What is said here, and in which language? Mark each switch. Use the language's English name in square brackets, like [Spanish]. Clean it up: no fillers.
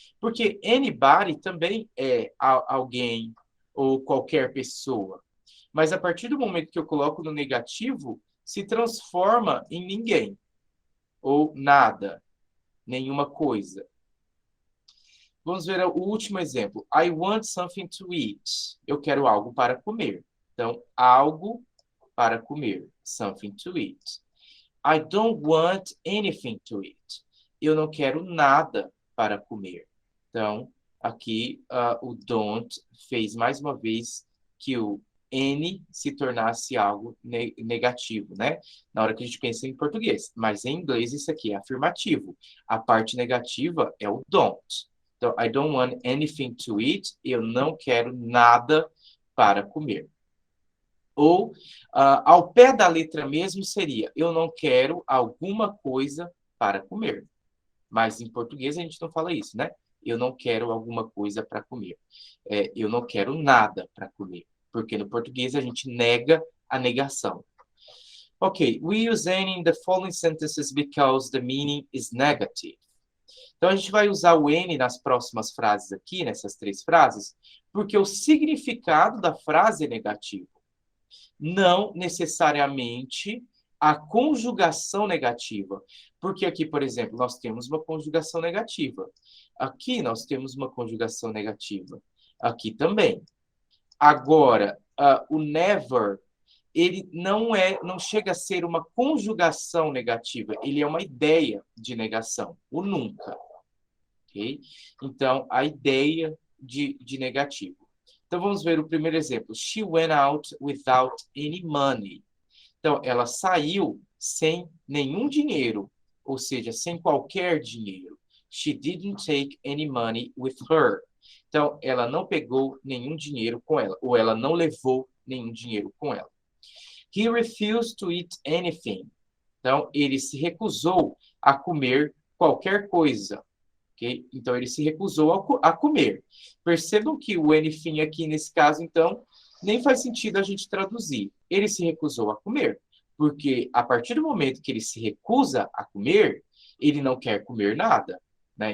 [Portuguese] Porque anybody também é alguém ou qualquer pessoa, mas a partir do momento que eu coloco no negativo, se transforma em ninguém, ou nada, nenhuma coisa. Vamos ver o último exemplo. [English] I want something to eat. [Portuguese] Eu quero algo para comer. Então, algo para comer. [English] Something to eat. I don't want anything to eat. [Portuguese] Eu não quero nada para comer. Então, aqui o don't fez mais uma vez que o any se tornasse algo negativo, né? Na hora que a gente pensa em português. Mas em inglês isso aqui é afirmativo. A parte negativa é o don't. [English] Então, I don't want anything to eat. [Portuguese] Eu não quero nada para comer. Ou, ao pé da letra mesmo, seria eu não quero alguma coisa para comer. Mas em português a gente não fala isso, né? Eu não quero alguma coisa para comer. Eu não quero nada para comer. Porque no português a gente nega a negação. [English] Ok, we use any in the following sentences because the meaning is negative. [Portuguese] Então, a gente vai usar o N nas próximas frases aqui, nessas 3 frases, porque o significado da frase é negativo. Não necessariamente a conjugação negativa. Porque aqui, por exemplo, nós temos uma conjugação negativa. Aqui nós temos uma conjugação negativa. Aqui também. Agora, o never, ele não chega a ser uma conjugação negativa, ele é uma ideia de negação, o nunca. Okay? Então, a ideia de negativo. Então, vamos ver o primeiro exemplo. [English] She went out without any money. [Portuguese] Então, ela saiu sem nenhum dinheiro, ou seja, sem qualquer dinheiro. [English] She didn't take any money with her. [Portuguese] Então, ela não pegou nenhum dinheiro com ela, ou ela não levou nenhum dinheiro com ela. [English] He refused to eat anything. [Portuguese] Então, ele se recusou a comer qualquer coisa. Okay? Então, ele se recusou a comer. Percebam que o anything aqui, nesse caso, então, nem faz sentido a gente traduzir. Ele se recusou a comer, porque a partir do momento que ele se recusa a comer, ele não quer comer nada. Né?